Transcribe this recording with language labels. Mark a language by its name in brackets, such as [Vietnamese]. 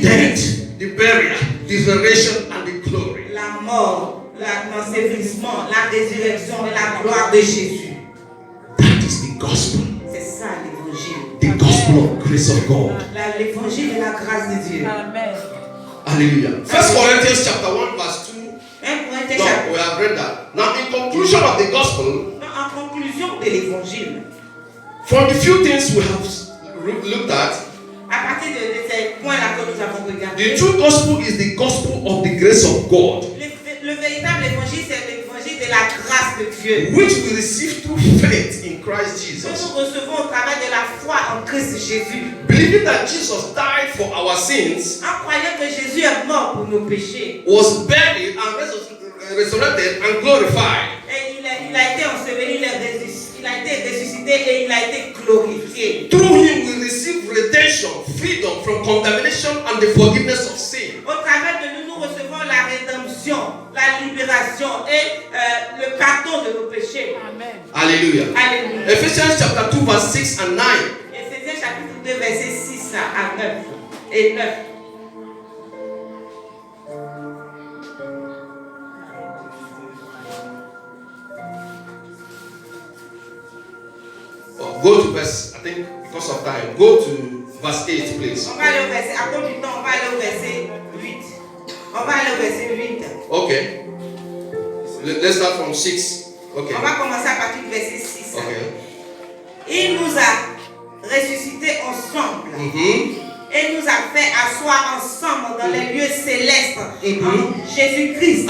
[English] death, the burial, the resurrection, and the glory. [French] La mort, l'ensevelissement, la résurrection et la gloire de Jésus. [English] That is the gospel. [French] C'est ça l'évangile. [English] The gospel grace of God. [French] L'évangile de la grâce de Dieu. [English] Amen. Hallelujah. 1 Corinthians chapter 1 verse 2. [French] 1 Corinthiens [English] No, [French] chapitre. [English] we have read that. Now, in conclusion of the gospel, [French] En conclusion de l'évangile, [English] from the few things we have looked at, [French] à partir de ces points-là que nous avons regardés, [English] the true gospel is the gospel of the grace of God, [French] le véritable évangile, c'est l'évangile de la grâce de Dieu. [English] which we receive through faith in Christ [French] Que [English] Jesus. [French] nous recevons au travers de la foi en Christ Jésus. [English] Believing that Jesus died for our sins, [French] En croyant que Jésus est mort pour nos péchés. [English] was buried and resurrected and glorified. [French] Et il a été enseveli, il a été ressuscité et il a été glorifié. [English] Through him we receive redemption, freedom from condemnation and the forgiveness of sin. [French] Au travers de nous, nous recevons la rédemption, la libération et le pardon de nos péchés. [English] Amen. Hallelujah. [French] Alléluia. [English] Ephesians chapter 2 verse 6 and 9. [French] Éphésiens chapitre 2, versets 6 à 9 et 9. [English] Go to verse, I think because of time, go to verse 8 please. [French] On va aller au verset, à cause du temps, on va aller au verset 8. On va aller au verset 8. [English] Okay. Let's start from 6. Okay. [French] On va commencer à partir du verset 6. [English] Okay. [French] Il nous a ressuscités ensemble. Et nous a fait asseoir ensemble dans les lieux célestes en Jésus-Christ.